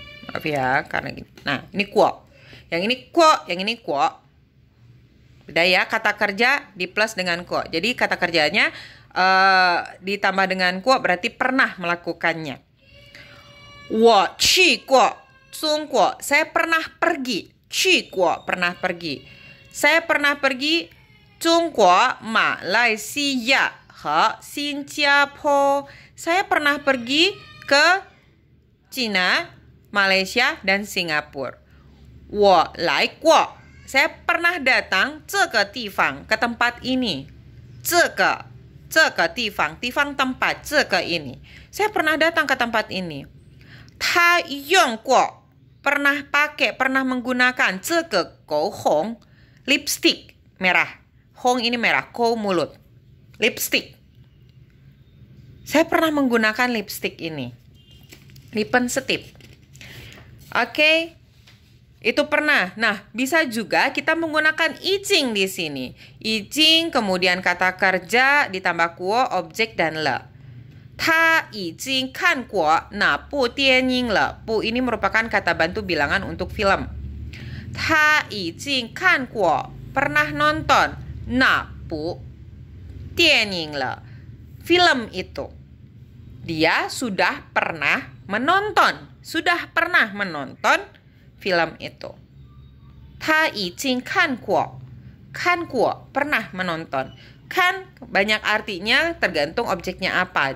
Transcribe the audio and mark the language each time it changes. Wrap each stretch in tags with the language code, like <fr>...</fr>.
<id>Maaf ya, karena gini. Nah, ini kuo. Yang ini kuo, yang ini kuo. Beda ya, kata kerja di plus dengan kuo. Jadi kata kerjanya ditambah dengan kuo berarti pernah melakukannya.</id> <zh>我去过中国,</zh> <id>saya pernah pergi. 去过 pernah pergi. Saya pernah pergi</id> <zh>中国、马来西亚和新加坡.</zh> <id>Saya pernah pergi ke Cina, Malaysia, dan Singapura.</id> <zh>我来过,</zh> <id>saya pernah datang</id> <zh>这个地方,</zh> <id>ke tempat ini. 这个地方, 地方 tempat, 这个 ini. Saya pernah datang ke tempat ini.</id> <zh>他用过,</zh> <id>pernah pakai, pernah menggunakan</id> <zh>这个口红,</zh> <id>lipstick merah. Hong ini merah, kou mulut. Lipstick. Saya pernah menggunakan lipstick ini. Lipstick. Oke. Itu pernah. Nah, bisa juga kita menggunakan ijing di sini. Ijing, kemudian kata kerja, ditambah kuo, objek, dan le.</id> <zh>他已经看过哪部电影了.</zh> <id>Bu ini merupakan kata bantu bilangan untuk film.</id> <zh>他已经看过,</zh> <id>pernah nonton</id> <zh>哪部电影了.</zh> <id>Film itu. Dia sudah pernah menonton. Sudah pernah menonton film itu.</id> <zh>他已经看过.</zh> <id>看过, pernah menonton. Kan banyak artinya tergantung objeknya apa.</id>